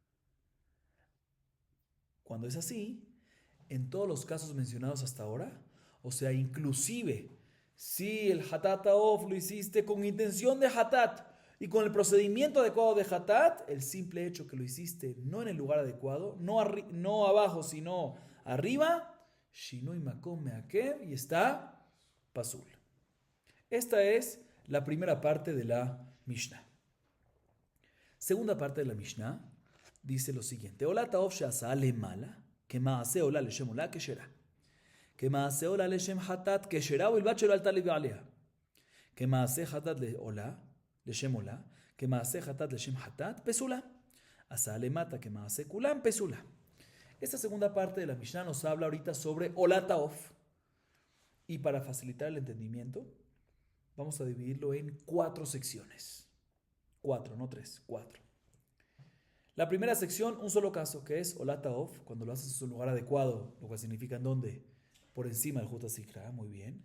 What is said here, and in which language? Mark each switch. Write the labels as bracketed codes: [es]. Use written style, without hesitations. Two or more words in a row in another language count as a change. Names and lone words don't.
[es] Cuando es así, en todos los casos mencionados hasta ahora, o sea, inclusive si el [he] חטאת העוף [es] lo hiciste con intención de Hatat y con el procedimiento adecuado de Hatat, el simple hecho que lo hiciste no en el lugar adecuado, no abajo, sino arriba, [he] שינוי מקום מעכב [es] y está [he] pasul. [es] Esta es la primera parte de la Mishnah. Segunda parte de la Mishnah dice lo siguiente. [he] עולת העוף שעשאה למעלה כמעשה עולה לשם עולה כשרה. כמעשה עולה לשם חטאת כשרה ובלבד שלא עלתה לבעליה. כמעשה חטאת לשם עולה, כמעשה חטאת לשם חטאת, פסולה. עשה למטה כמעשה כולם, פסולה. [es] Esta segunda parte de la Mishnah nos habla ahorita sobre [he] עולת העוף. [es] Y para facilitar el entendimiento, vamos a dividirlo en 4 secciones. 4, no 3, 4. La primera sección, un solo caso, que es [he] עולת העוף, [es] cuando lo haces en su lugar adecuado, lo cual significa en dónde, por encima del [he] חוט הסיקרא, [es] muy bien.